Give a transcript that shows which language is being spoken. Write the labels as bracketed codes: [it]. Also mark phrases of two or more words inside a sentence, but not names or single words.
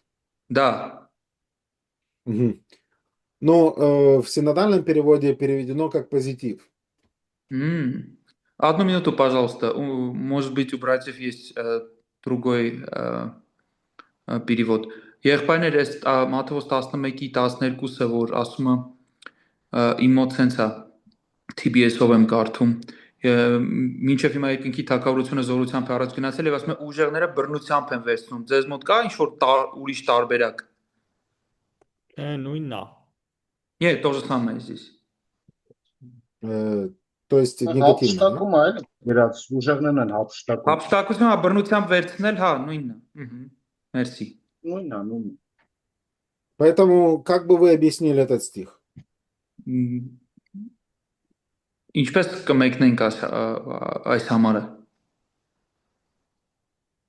[ru] Да. Угу. Но в синодальном переводе переведено как позитив. Одну минуту, пожалуйста. Может быть, у братьев есть другой перевод. [hy] Եղբայրներ, այս Մատթեոս 11:12-ը, որ ասում է իմ մոտ sense-ա TBS-ով եմ կարդում, մինչև հիմա երկնքի թագավորությունը զորությամբ է առաջ գնացել եւ ասում է ուժեղները բռնությամբ են վերցնում։ Ձեզ մոտ կա ինչ-որ ուրիշ տարբերակ։ Նույնն է։ [ru] Нет, то же самое здесь. То есть негативно, да? [hy] Հափշտակում է, էլի, իրաց ուժեղներն են հափշտակում։ Հափշտակությունը բռնությամբ վերցնել, հա, նույնն է։ Մերսի։ Նույնն է։ [ru] Поэтому как бы вы объяснили этот стих? [hy] Ինչպես կմեկնենք այս համարը։